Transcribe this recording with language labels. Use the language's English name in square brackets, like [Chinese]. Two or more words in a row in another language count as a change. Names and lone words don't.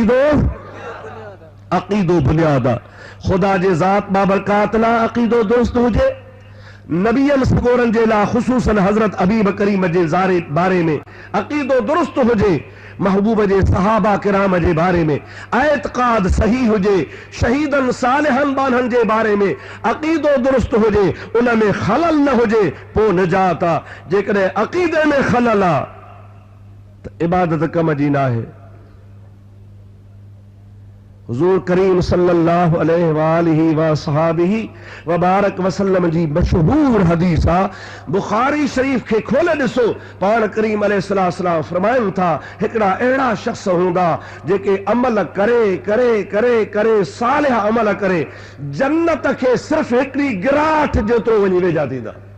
[Sindhi] अक़ीदो बुनियाद आहे खुदा जे ज़ात बाबरकात ला अक़ीदो दुरुस्त हुजे नबीअनि सगोरनि जे लाइ ख़ुसूसन हज़रत हबीब करीम जे बारे में अक़ीदो दुरुस्त हुजे महबूब जे सहाबा किराम जे बारे में एतक़ाद सही हुजे शहीदन सालिहन बानहन जे बारे में अक़ीदो दुरुस्त हुजे उन में खलल न हुजे पोइ निजात आहे जेकॾहिं अक़ीदे में खलल आहे त इबादत कम जी न आहे हुज़ूर करीम [Arabic] صلى الله عليه وآله وصحبه وبارك وسلم [Sindhi] जी मशहूर हदीस आहे बुखारी शरीफ खे खोले ॾिसो पाण करीम अलैहिस्सलाम फरमाइनि था हिकिड़ा अहिड़ा शख़्स हूंदा जेके अमल करे करे करे करे सालिह अमल करे जन्नत खे सिर्फ़ हिकिड़ी गिराठ जेतिरो वञी वेझा थींदा